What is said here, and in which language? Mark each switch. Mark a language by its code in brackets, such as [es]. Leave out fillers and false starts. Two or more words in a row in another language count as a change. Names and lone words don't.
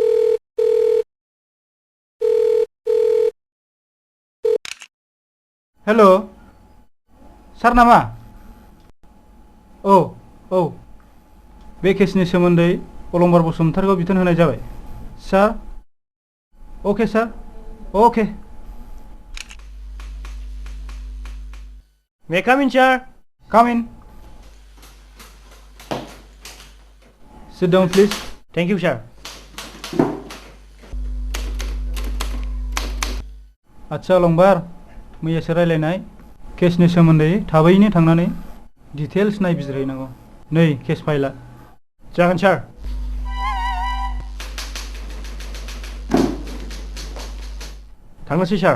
[brx] हेल' सार नामा औ बे केसनि सोमोन्दै अलंबार बसुमतारीखौ बिथोन होनाय जाबाय सार अके सार अके [en] May come in sir Come in. Sit down, please. Thank you sir [brx] आच्छा अलंबार मैयासो रायलायनाय केसनि सोमोन्दै थाबैनो थांनानै डिटेल्स नायबिजिरहैनांगौ नै [en] case file [brx] जागोन सार थांनोसै सार